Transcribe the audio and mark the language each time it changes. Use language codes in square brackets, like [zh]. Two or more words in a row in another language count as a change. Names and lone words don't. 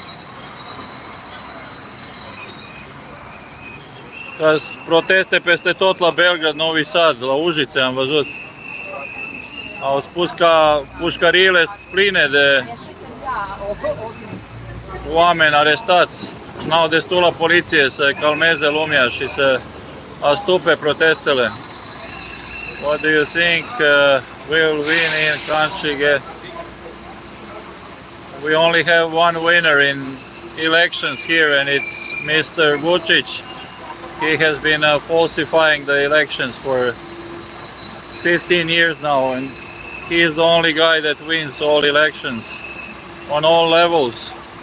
[ro] Că proteste peste tot la Belgrad, Novi Sad, la Užice am văzut. Au spus că pușcăriile sunt pline de oameni arestați. N-au destulă poliție să calmeze lumea și să astupe protestele. [en] What do you think will win in country? We only have one winner in elections here, and it's Mr. Vučić. He has been falsifying the elections for 15 years now, and he is the only guy that wins all elections on all levels.